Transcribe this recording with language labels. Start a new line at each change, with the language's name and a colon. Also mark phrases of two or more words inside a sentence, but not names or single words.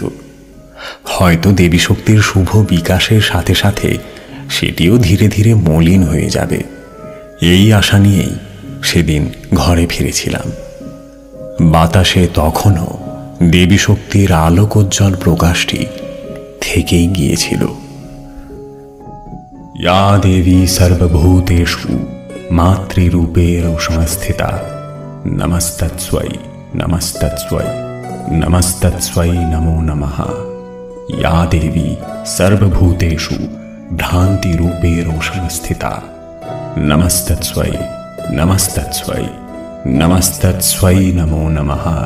Bangla: হয়তো দেবী শক্তির শুভ বিকাশের সাথে সাথে সেটিও ধীরে ধীরে মলিন হয়ে যাবে, এই আশা নিয়েই সেদিন ঘরে ফিরেছিলাম। বাতাসে তখনও দেবী শক্তির আলোকোজ্জ্বল প্রকাশটি থেকেই গিয়েছিল।
Sanskrit: या देवी सर्वभूतेषु मातृरूपेण संस्थिता नमस्तस्यै नमस्तस्यै नमस्तस्यै नमो नमः। या देवी सर्वभूतेषु भ्रान्तिरूपेण संस्थिता नमस्तस्यै नमस्तस्यै नमस्तस्यै नमो नमः।